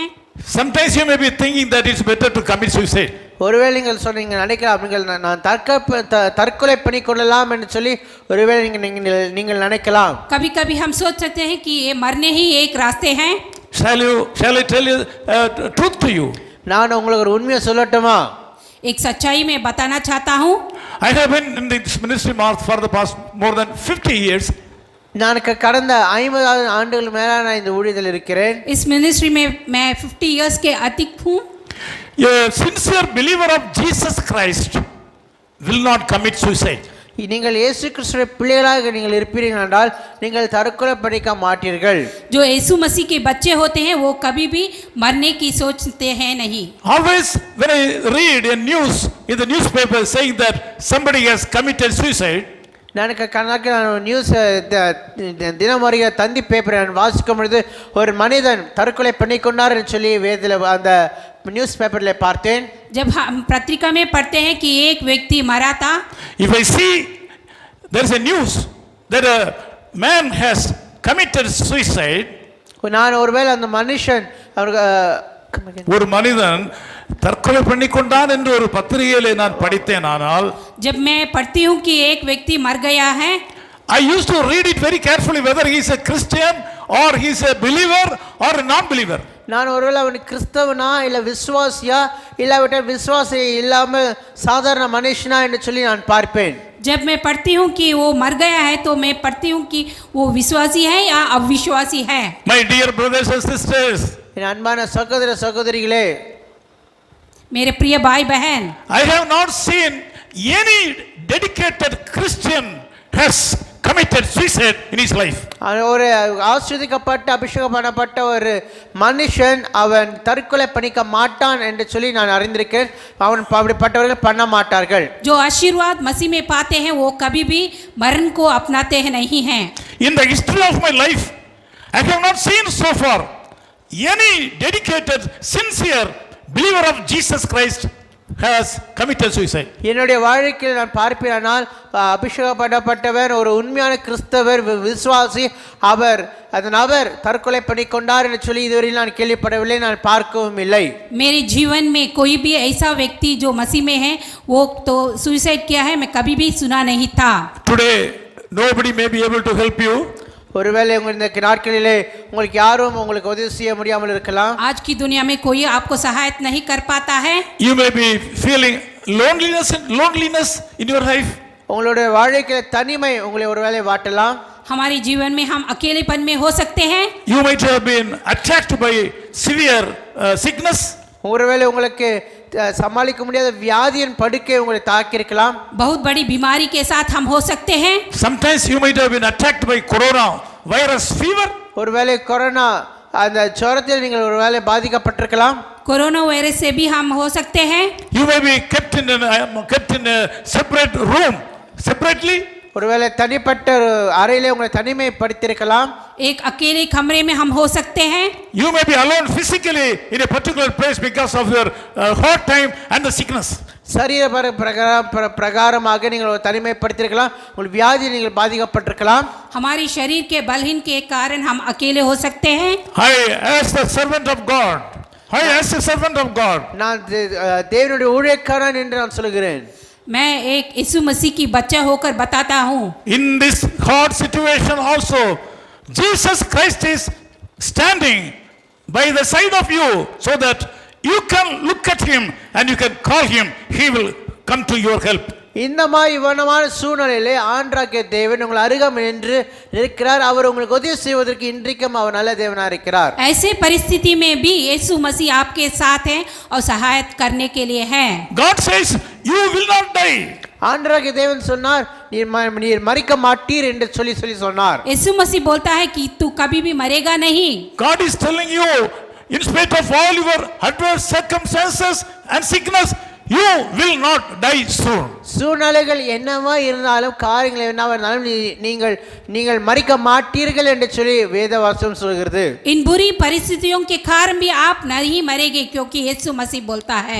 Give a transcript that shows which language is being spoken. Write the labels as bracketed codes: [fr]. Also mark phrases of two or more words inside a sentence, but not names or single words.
[en] Sometimes you may be thinking that it's better to commit suicide. [ta] ஒருவேளை நீங்கள் சொன்னீங்க நினைக்கலாம் நீங்கள் நான் தற்கொலை பண்ணி கொள்ளலாம் என்று சொல்லி ஒருவேளை நீங்கள் நினைக்கலாம். [hi] कभी-कभी हम सोच सकते हैं कि ये मरने ही एक रास्ते हैं. [en] Shall I tell you truth to you? [ta] நான் உங்களுக்கு ஒரு உண்மையை சொல்லட்டுமா? [hi] एक सच्चाई में बताना चाहता हूँ. [en] I have been in this ministry for the past more than 50 years. [ta] நான் கடந்த 50 ஆண்டுகள் மேல நான் இந்த ஊழியத்தில் இருக்கிறேன். [hi] इस मिनिस्ट्री में मैं 50 इयर्स के अधिक हूँ. [en] A sincere believer of Jesus Christ will not commit suicide. [ta] நீங்கள் இயேசு கிறிஸ்துவின் பிள்ளைகளாக நீங்கள் இருப்பீர்கள் என்றால் நீங்கள் தற்கொலை பண்ணிக்க மாட்டீர்கள். [hi] जो यीशु मसीह के बच्चे होते हैं वो कभी भी मरने की सोचते हैं नहीं. [en] Always when I read a news in the newspaper saying that somebody has committed suicide, [ta] நான் நியூஸ் தினமறிய தந்தி பேப்பரை நான் வாசிக்கும் பொழுது ஒரு மனிதன் தற்கொலை பண்ணிக்கொண்டார் என்று சொல்லி வேதத்தில் அந்த நியூஸ் பேப்பரில் பார்த்தேன். [hi] जब हम पत्रिका में पढ़ते हैं कि एक व्यक्ति मरा था. [en] if I see there is a news that a man has committed suicide, [ta] நான் ஒருவேளை அந்த மனுஷன் ஒரு மனிதன் தற்கொலை பண்ணிக்கொண்டான் என்று ஒரு பத்திரிகையிலே நான் படித்தேன். ஆனால் [hi] जब मैं पढ़ती हूँ कि एक व्यक्ति मर गया है, [en] I used to read it very carefully whether he is a Christian or he is a believer or a non-believer. [ta] நான் ஒருவேளை அவன் கிறிஸ்தவனா இல்லை விசுவாசியா இல்லாவிட்டால் விசுவாசி இல்லாமல் சாதாரண மனுஷனா என்று சொல்லி நான் பார்ப்பேன். [hi] जब मैं पढ़ती हूँ कि वो मर गया है तो मैं पढ़ती हूँ कि वो विश्वासी है या अविश्वासी है. [en] My dear brothers and sisters, [ta] என் அன்பான சகோதர சகோதரிகளே, [hi] मेरे प्रिय भाई बहन, [en] I have not seen any dedicated Christian has committed suicide in his life. [ta] ஒரு ஆசீர்வதிக்கப்பட்ட அபிஷேகம் பண்ணப்பட்ட ஒரு மனுஷன் அவன் தற்கொலை பண்ணிக்க மாட்டான் என்று சொல்லி நான் அறிந்திருக்கேன். அவன் அப்படிப்பட்டவர்கள் பண்ண மாட்டார்கள். [hi] जो आशीर्वाद मसीह में पाते हैं वो कभी भी मरण को अपनाते हैं नहीं हैं. [en] In the history of my life, I have not seen so far any dedicated, sincere believer of Jesus Christ has committed suicide. [ta] என்னுடைய வாழ்க்கையில் நான் பார்ப்பேனால் அபிஷேகம் பண்ணப்பட்டவர் ஒரு உண்மையான கிறிஸ்தவர் விசுவாசி அந்த நபர் தற்கொலை பண்ணிக்கொண்டார் என்று சொல்லி இதுவரையில் நான் கேள்விப்படவில்லை, நான் பார்க்கவும் இல்லை. [hi] मेरे जीवन में कोई भी ऐसा व्यक्ति जो मसीह में है वो तो सुसाइड किया है मैं कभी भी सुना नहीं था. [en] Today, nobody may be able to help you. [ta] ஒருவேளை இந்த நாட்களிலே உங்களுக்கு யாரும் உங்களுக்கு உதவி செய்ய முடியாமல் இருக்கலாம். [hi] आज की दुनिया में कोई आपको सहायता नहीं कर पाता है. [en] You may be feeling loneliness in your life. [ta] உங்களுடைய வாழ்க்கையில தனிமை உங்களை ஒருவேளை வாட்டலாம். [hi] हमारे जीवन में हम अकेलेपन में हो सकते हैं. [en] You might have been attacked by severe sickness. [ta] ஒருவேளை உங்களுக்கு சமாளிக்க முடியாத வியாதியின் படுக்கை உங்களை தாக்கி இருக்கலாம். [hi] बहुत बड़ी बीमारी के साथ हम हो सकते हैं. [en] Sometimes you might have been attacked by corona virus fever. [ta] ஒருவேளை கொரோனா அந்த ஜுரத்தில் நீங்கள் ஒருவேளை பாதிக்கப்பட்டிருக்கலாம். [en] corona virus [hi] से भी हम हो सकते हैं. [en] You may be kept in a separate room separately. [ta] ஒருவேளை தனிப்பட்ட அறையிலே உங்களை தனிமைப்படுத்தியிருக்கலாம். [hi] एक अकेले कमरे में हम हो सकते हैं. [en] You may be alone physically in a particular place because of your hard time and the sickness. [ta] சரீர பிரகாரமாக நீங்கள் தனிமைப்படுத்தியிருக்கலாம். உங்கள் வியாதி நீங்கள் பாதிக்கப்பட்டிருக்கலாம். [hi] हमारी शरीर के बलहीन के कारण हम अकेले हो सकते हैं. [en] I as the servant of God. [ta] நான் தேவனுடைய ஊழியக்காரன் என்று நான் சொல்கிறேன். [hi] मैं एक यीशु मसीह की बच्चा होकर बताता हूँ. [en] In this hard situation also, Jesus Christ is standing by the side of you so that you can look at him and you can call him. He will come to your help. [ta] இந்த மாதிரி இவனமான சூழ்நிலையிலே ஆண்டவராகிய தேவன் உங்கள் அருகாமையில் நின்று இருக்கிறார். அவர் உங்களுக்கு உதவி செய்வதற்கு இன்றைக்கும் அவர் நல்ல தேவனாக இருக்கிறார். [hi] ऐसे परिस्थिति में भी यीशु मसीह आपके साथ है और सहायता करने के लिए है. [en] God says you will not die. [ta] ஆண்டவராகிய தேவன் சொன்னார் நீர் மரிக்க மாட்டீர் என்று சொல்லி சொன்னார். [hi] यीशु मसीह बोलता है कि तू कभी भी मरेगा नहीं. [en] God is telling you, in spite of all your adverse circumstances and sickness, you will not die soon. [ta] சூழ்நிலைகள் என்னவா இருந்தாலும் காரியங்கள் என்னவா இருந்தாலும் நீங்கள் மரிக்க மாட்டீர்கள் என்று சொல்லி வேதவசனம் சொல்கிறது. [hi] इन बुरी परिस्थितियों के कारण भी आप नहीं मरेंगे क्योंकि यीशु मसीह बोलता है.